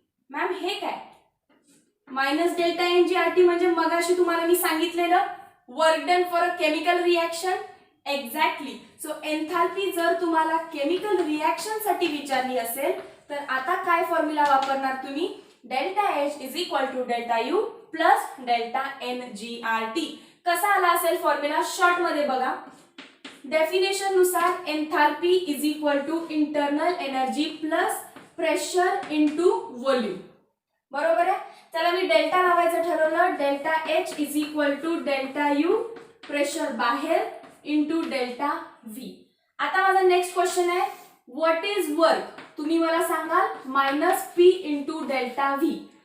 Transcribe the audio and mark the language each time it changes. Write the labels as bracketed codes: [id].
[mr] Ma'am हे काय, minus delta N G R T म्हणजे मगाशी तुम्हाला मी सांगितलेलं [en] Work done for a chemical reaction. [mr] Exactly. So enthalpy जर तुम्हाला केमिकल रिॲक्शन साठी विचारली असेल तर आता काय फॉर्म्युला वापरणार तुम्ही, [en] Delta H is equal to delta U plus delta N G R T. [mr] कसा आला असेल फॉर्म्युला, शॉर्ट मध्ये बघा. डेफिनेशन नुसार [en] Enthalpy is equal to internal energy plus pressure into volume. [mr] बरोबर आहे. चला मी डेल्टा लावायचं ठरवलं, [en] Delta H is equal to delta U, pressure बाहेर, into delta V. [mr] आता माझा नेक्स्ट क्वेश्चन आहे, [en] What is work. [mr] तुम्ही मला सांगाल [en] Minus P into delta V.